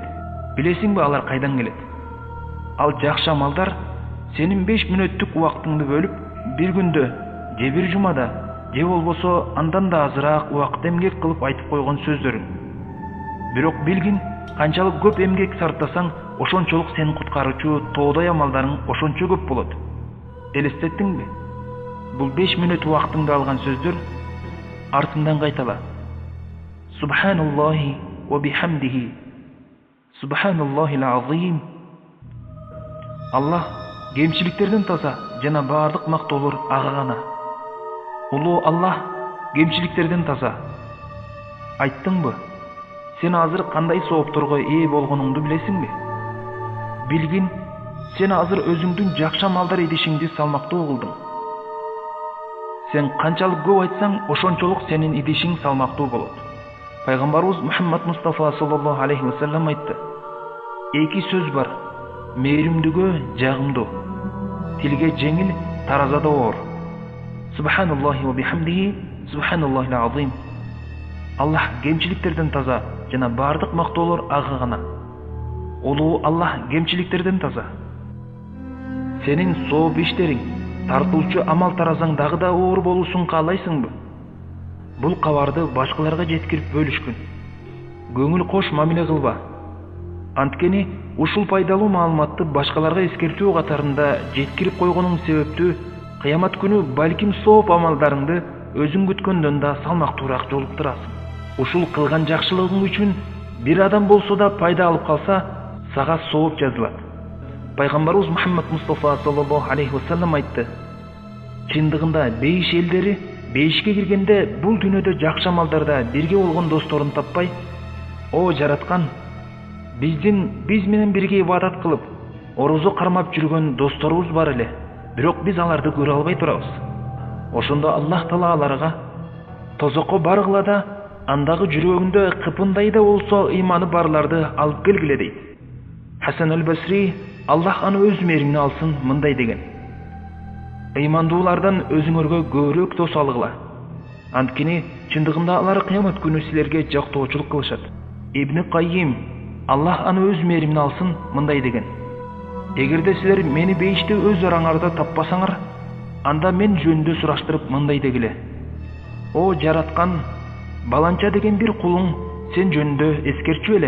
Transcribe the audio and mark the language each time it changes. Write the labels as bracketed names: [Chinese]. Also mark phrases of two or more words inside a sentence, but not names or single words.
[Kyrgyz] Билесиңби алар кайдан келет? Ал жакшы амалдар сенин 5 мүнөттүк убактыңды бөлүп, бир күндө, же бир жумада, же болбосо андан да азыраак убакыт эмгек кылып айтып койгон сөздөрүң. Бирок билгин, канчалык көп эмгек сарптасаң, ошончолук сени куткаруучу тоодой амалдарың ошончо көп болот. Элестеттиңби? Бул 5 мүнөт убактыңды алган сөздөр артыңдан кайтала. [Arabic] سبحان الله وبحمده. سبحان الله العظيم. [Kyrgyz] Аллах кемчиликтерден таза жана баардык мактоолор ага гана. Улуу Аллах кемчиликтерден таза. Айттыңбы? Сен азыр кандай соопторго ээ болгонуңду билесиңби? Билгин, сен азыр өзүңдүн жакшы амалдар идишиңди салмактуу кылдың. Сен канчалык көп айтсаң, ошончолук сенин идишиң салмактуу болот. Пайгамбарыбыз Мухаммад Мустафа [Arabic] صلى الله عليه وسلم [Kyrgyz] айтты: эки сөз бар, мээримдүүгө жагымдуу, тилге жеңил, таразада оор. [Arabic] سبحان الله وبحمده، سبحان الله العظيم. [Kyrgyz] Аллах кемчиликтерден таза жана баардык мактоолор ага гана. Улуу Аллах кемчиликтерден таза. Сенин сооп иштериң, тартуучу амал таразаң дагы да оор болуусун каалайсыңбы? Бул кабарды башкаларга жеткирип бөлүшкүн. Көңүл кош мамиле кылба. Анткени ушул пайдалуу маалыматты башкаларга эскертүү катарында жеткирип койгонуң себептүү кыямат күнү балким сооп амалдарыңды өзүң күткөндөн да салмактуураак жолуктурасың. Ушул кылган жакшылыгың үчүн бир адам болсо да пайда алып калса, сага сооп жазылат. Пайгамбарыбыз Мухаммад Мустафа [Arabic] صلى الله عليه وسلم [Kyrgyz] айтты: чындыгында бейиш элдери бейишке киргенде бул дүйнөдө жакшы амалдарда бирге болгон досторун таппай, о жараткан, биз менен бирге ибадат кылып, орозо кармап жүргөн досторубуз бар эле, бирок биз аларды көрө албай турабыз. Ошондо Аллах Таала аларга тозокко баргыла да, андагы жүрөгүндө кыпындай да болсо ыйманы барларды алып келгиле дейт. Хасан аль-Басри, Аллах аны өз мээримине алсын, мындай деген: ыймандуулардан өзүңөргө көбүрөөк дос алгыла. Анткени чындыгында алар кыямат күнү силерге жактоочулук кылышат. Ибн Каййим, Аллах аны өз мээримине алсын, мындай деген: эгерде силер мени бейиште өз араңарда таппасаңар, анда мен жөнүндө сураштырып мындай дегиле: о жараткан, баланча деген бир кулуң сен жөнүндө эскерчү эле.